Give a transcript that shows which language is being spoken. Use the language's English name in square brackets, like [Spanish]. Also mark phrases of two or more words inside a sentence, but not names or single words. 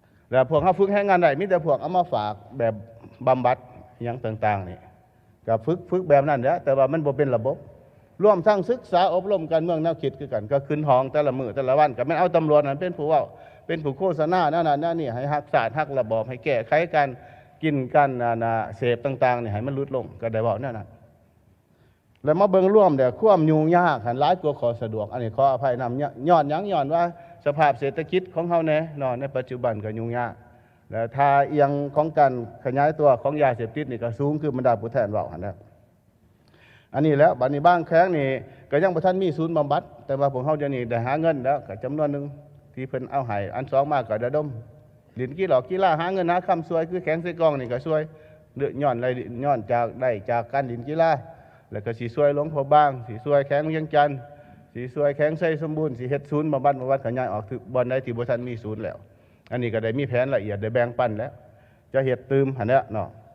[Lao] ແລ້ ພວກ ເຮົາ ຝຶກ ໃຫ້ ງານ ໄດ້ ມີ ແຕ່ ພວກ ເອົາ ມາ ฝາກ ແບບ ບຳບັດ ຫຍັງ ຕ່າງ ๆ ນີ້ ກໍ ຝຶກ ຝຶກ ແບບ ນັ້ນ ແຫຼະ ແຕ່ ວ່າ ມັນ ບໍ່ ເປັນ ລະບົບ ລວມ ທັງ ສຶກສາ ອົບລົມ ການ ເມືອງ ແນວ ຄິດ ຄື ກັນ ກໍ ຄືນ ຫ້ອງ ແຕ່ ລະ ມື້ ແຕ່ ລະ ວັນ ກໍ ແມ່ນ ເອົາ ຕຳຫຼວດ ນັ້ນ ເປັນ ຜູ້ ເว้າ ເປັນ ຜູ້ ໂຄສະນາ ແນວ ນັ້ນ ແນວ ນີ້ ໃຫ້ ຮັກສາດ ຮັກ ລະບອບ ໃຫ້ ແກ້ໄຂ ການ ກິນ ການ ອາ ນະ ເສບ ຕ່າງๆ ນີ້ ໃຫ້ ມັນ ຫຼຸດ ລົງ ກໍ ໄດ້ ເວົ້າ ແນວ ນັ້ນแล้วมาเบิ่งร่ວมแล้วຄວາມຫຍຸ້ງຍາກ ຫັນຫຼາຍກວ່າຂໍ້ສະດວກ ອັນນີ້ຂໍອະໄພນຳ ຍ-, ຍ້ອນຫຍັງ? ຍ້ອນວ່າສະພາບເສດຖະກິດຂອງເຮົາແນ່ເນາະ ໃນປັດຈຸບັນກໍຫຍຸ້ງຍາກ ແລ້ວຖ້າເອຽງຂອງການຂະຍາຍຕົວຂອງຢາເສບຕິດ ນີ້ກໍສູງຄືບັນດາຜູ້ແທນເວົ້າ ຫັນແຫຼະ ອັນນີ້ແຫຼະ ບັດນີ້ບາງແຂວງນີ້ກໍຍັງບໍ່ທັນມີສູນບຳບັດ ແຕ່ວ່າພວກເຮົາເຫຼົ່ານີ້ໄດ້ຫາເງິນແລ້ວ ກໍຈຳນວນໜຶ່ງທີ່ເพิ่ນເອົາໃຫ້ ອັນສອງມາກໍລະດົມ ຫຼິ້ນກິຫຼອກກິລາ ຫາເງິນຫາຄໍາ ຊວຍ ຄືແຂງໃສ່ກອງ ນີ້ກໍຊວຍ ເລືອກຍ້ອນໄລ ຍ້ອນຈາກ ໄດ້ຈາກການຫຼິ້ນກິລາ ແລ້ວກໍສິຊວຍ ຫຼວງພໍ່ບາງ ສິຊວຍ ແຂວງວຽງຈັນ ສີຊວຍ ແຂວງໄຊສົມບູນ ສິເຮັດສູນບຳບັດ ບຳບັດ ຂະຍາຍອອກ ຖືກ ບ່ອນໃດທີ່ບໍ່ທັນມີສູນແລ້ວ ອັນນີ້ກໍໄດ້ມີແຜນລະອຽດ ໄດ້ແບ່ງປັນແລ້ວ ຈະເຮັດຕື່ມ ຫັນແຫຼະ ເນາະ